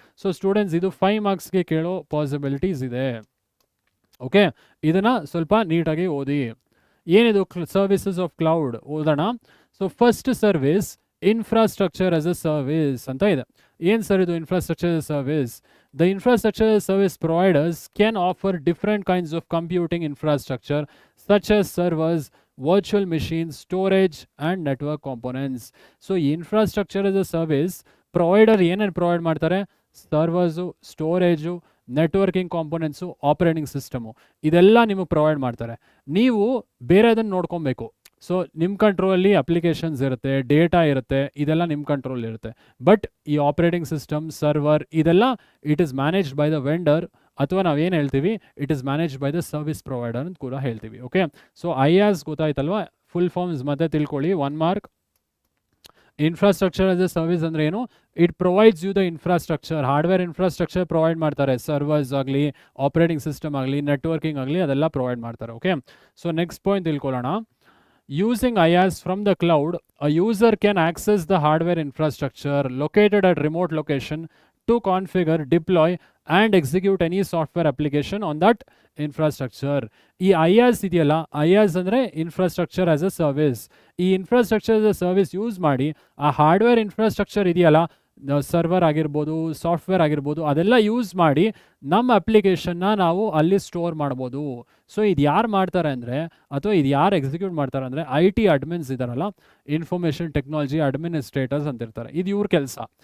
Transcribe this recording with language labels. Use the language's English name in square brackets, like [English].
[Kannada] So students ಇದು 5 ಮಾರ್ಕ್ಸ್ಗೆ ಕೇಳೋ possibilities ಇದೆ. ಓಕೆ, ಇದನ್ನು ಸ್ವಲ್ಪ ನೀಟಾಗಿ ಓದಿ. ಏನಿದು ಸರ್ವಿಸಸ್ ಆಫ್ ಕ್ಲೌಡ್ ಓದೋಣ. So first service infrastructure as a service ಅಂತ ಇದೆ. ಏನು ಸರ್ ಇದು infrastructure as a service? [English] The infrastructure service providers can offer different kinds of computing infrastructure such as servers, virtual machines, storage and network components. [Kannada] So infrastructure as a service provider ಏನೇನು provide ಮಾಡ್ತಾರೆ, ಸರ್ವರ್ಸು, storage, networking components, operating system, ಇದೆಲ್ಲ ನಿಮಗೆ provide ಮಾಡ್ತಾರೆ. ನೀವು ಬೇರೆದನ್ನು ನೋಡ್ಕೊಬೇಕು. So ನಿಮ್ಮ ಕಂಟ್ರೋಲಲ್ಲಿ applications ಇರುತ್ತೆ, data ಇರುತ್ತೆ, ಇದೆಲ್ಲ ನಿಮ್ಮ ಕಂಟ್ರೋಲ್ ಇರುತ್ತೆ. ಬಟ್ ಈ ಆಪರೇಟಿಂಗ್ ಸಿಸ್ಟಮ್, ಸರ್ವರ್ ಇದೆಲ್ಲ [English] it is managed by the vendor, [Kannada] ಅಥವಾ ನಾವೇನು ಹೇಳ್ತೀವಿ [English] it is managed by the service provider [Kannada] ಅಂತ ಕೂಡ ಹೇಳ್ತೀವಿ. Okay, so IaaS ಗೊತ್ತಾಯ್ತಲ್ವಾ, full forms ಮತ್ತೆ ತಿಳ್ಕೊಳ್ಳಿ. 1 mark. Infrastructure as A service ಅಂದರೆ ಏನು, [English] it provides you the infrastructure, [Kannada] hardware infrastructure provide ಮಾಡ್ತಾರೆ. ಸರ್ವರ್ಸ್ ಆಗಲಿ, ಆಪರೇಟಿಂಗ್ ಸಿಸ್ಟಮ್ ಆಗಲಿ, ನೆಟ್ವರ್ಕಿಂಗ್ ಆಗಲಿ, ಅದೆಲ್ಲ ಪ್ರೊವೈಡ್ ಮಾಡ್ತಾರೆ. ಓಕೆ, ಸೊ ನೆಕ್ಸ್ಟ್ ಪಾಯಿಂಟ್ ತಿಳ್ಕೊಳ್ಳೋಣ. [English] Using IaaS from the cloud, a user can access the hardware infrastructure located at remote location to configure, deploy and execute any software application on that infrastructure. [Kannada] ಈ IaaS ಇದೆಯಲ್ಲ, IaaS ಅಂದರೆ infrastructure as a service. ಈ infrastructure as a service use ಮಾಡಿ ಆ hardware infrastructure ಇದೆಯಲ್ಲ, server ಆಗಿರ್ಬೋದು, software ಆಗಿರ್ಬೋದು, ಅದೆಲ್ಲ ಯೂಸ್ ಮಾಡಿ ನಮ್ಮ ಅಪ್ಲಿಕೇಶನ್ನ ನಾವು ಅಲ್ಲಿ ಸ್ಟೋರ್ ಮಾಡ್ಬೋದು. ಸೊ ಇದು ಯಾರು ಮಾಡ್ತಾರೆ ಅಂದರೆ, ಅಥವಾ ಇದು ಯಾರು ಎಕ್ಸಿಕ್ಯೂಟ್ ಮಾಡ್ತಾರೆ ಅಂದರೆ, IT ಅಡ್ಮಿನ್ಸ್ ಇದ್ದಾರಲ್ಲ, ಇನ್ಫಾರ್ಮೇಷನ್ ಟೆಕ್ನಾಲಜಿ ಅಡ್ಮಿನಿಸ್ಟ್ರೇಟರ್ಸ್ ಅಂತಿರ್ತಾರೆ. ಇದು ಇವ್ರ ಕೆಲಸ.